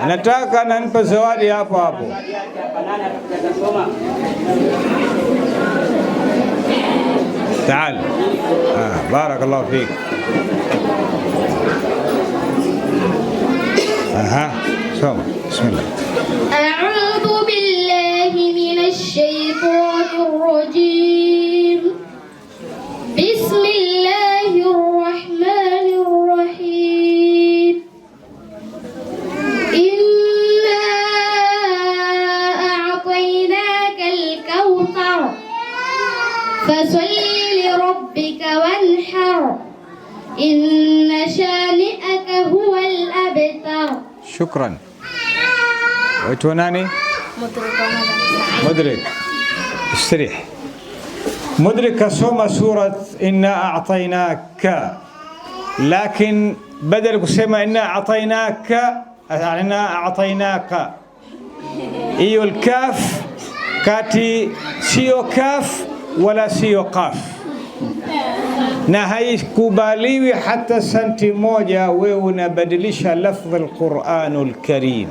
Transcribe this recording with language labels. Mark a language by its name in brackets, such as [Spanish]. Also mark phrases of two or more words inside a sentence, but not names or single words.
[Swahili] nataka nanipa zawadi hapo hapo. Taal. [Arabic] بارك الله فيك. Soma. Bismillah. أعوذ بالله من الشيطان الرجيم. بسم الله الرحمن الرحيم. إنا أعطيناك الكوثر فصل لربك وانحر إن شانئك هو الأبتر. Shukran. [Swahili] Waitwa nani? Mudrik. Istirih. Mudrik kasoma surat [Arabic] إنا أعطيناك, [Swahili] lakin badala kusema [Arabic] إنا أعطيناك, [Swahili] iyo al-kaf kati sio kaf wala sio qaf, na haikubaliwi hata santi moja wewe unabadilisha lafdhi [Arabic] القرآن الكريم.